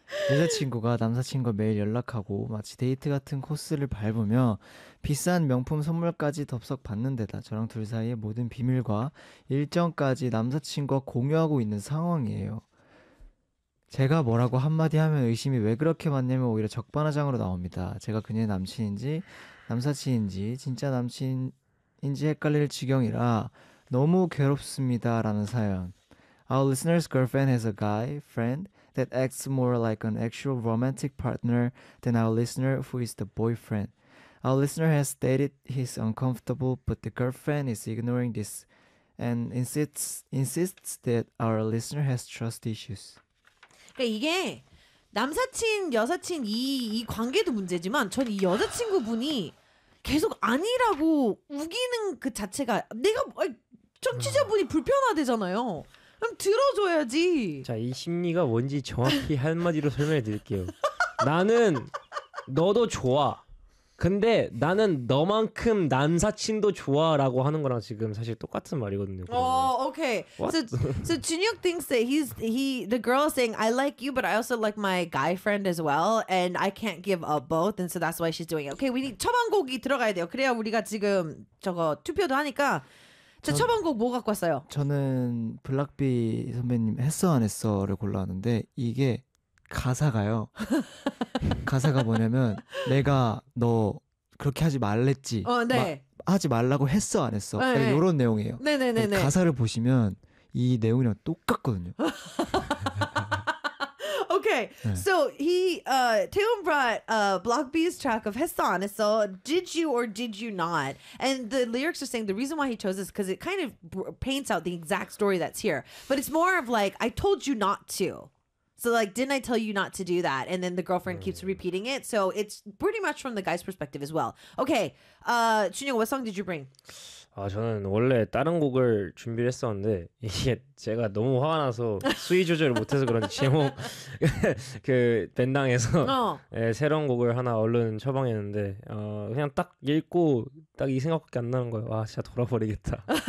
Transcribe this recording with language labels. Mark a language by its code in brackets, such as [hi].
[ko] 여자친구가 남사친구와 매일 연락하고 마치 데이트 같은 코스를 밟으며 비싼 명품 선물까지 덥석 받는 데다 저랑 둘 사이의 모든 비밀과 일정까지 남사친구와 공유하고 있는 상황이에요. 제가 뭐라고 한마디 하면 의심이 왜 그렇게 많냐면 오히려 적반하장으로 나옵니다. 제가 그녀의 남친인지 남사친인지 진짜 남친인지 헷갈릴 지경이라 너무 괴롭습니다 라는 사연. [en] Our listener's girlfriend has a guy friend that acts more like an actual romantic partner than our listener who is the boyfriend. Our listener has stated he's uncomfortable but the girlfriend is ignoring this and insists that our listener has trust issues. [ko] 이게 남사친, 여사친 이 관계도 문제지만 전 이 여자친구분이 계속 아니라고 우기는 그 자체가 내가 청취자분이 불편하대잖아요. 그럼 들어줘야지. 자, 이 심리가 뭔지 정확히 한마디로 설명해 드릴게요. 나는 너도 좋아. 근데 나는 너만큼 남사친도 좋아라고 하는 거랑 지금 사실 똑같은 말이거든요. 오케이. Okay. [en] So Junhyuk thinks that the girl is saying I like you but I also like my guy friend as well and I can't give up both and so that's why she's doing it. Okay, we need [ko] 처방곡이 들어가야 돼요. 그래야 우리가 지금 저거 투표도 하니까. 저 처방곡 뭐 갖고 왔어요? 저는 블락비 선배님 했어 안 했어를 골라왔는데 이게 가사가요. 가사가 뭐냐면 내가 너 그렇게 하지 말랬지. 하지 말라고 했어 안 했어. 네. 그러니까 이런 내용이에요. 네. 가사를 보시면 이 내용이랑 똑같거든요. [en] Okay. 네. So he Taeyeon brought Block B's track of [ko] 했어 안 했어. [en] Did you or did you not? And the lyrics are saying the reason why he chose this cuz it kind of paints out the exact story that's here. But it's more of like I told you not to. So like, didn't I tell you not to do that? And then the girlfriend keeps repeating it. So it's pretty much from the guy's perspective as well. Okay, Junhyuk, what song did you bring? [ko] 아, 저는 원래 다른 곡을 준비를 했었는데 이게 제가 너무 화가 나서 수위 조절을 못해서 그런지 제목 그 밴당에서 네, 새로운 곡을 하나 얼른 처방했는데 그냥 딱 읽고 딱 이 생각밖에 안 나는 거예요. 와 진짜 돌아버리겠다.